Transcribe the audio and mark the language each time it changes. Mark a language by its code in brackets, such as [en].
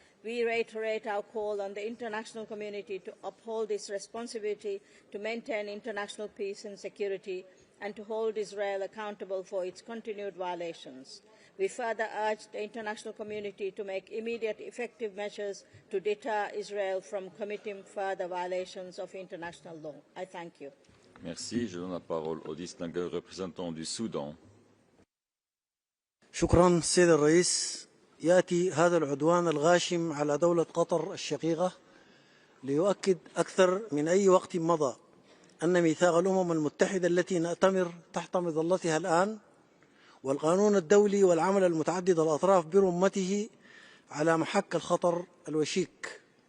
[en] We reiterate our call on the international community to uphold its responsibility to maintain international peace and security and to hold Israel accountable for its continued violations. We further urge the international community to make immediate effective measures to deter Israel from committing further violations of international law. I thank you. [fr] Merci. Je donne la parole au distingué représentant du Soudan. [ar] شكرا سيد الرئيس. يأتي هذا العدوان الغاشم على دولة قطر الشقيقة ليؤكد أكثر من أي وقت مضى أن ميثاق الأمم المتحدة التي نأتمر تحت مظلتها الآن والقانون الدولي والعمل المتعدد الأطراف برمته على محك الخطر الوشيك.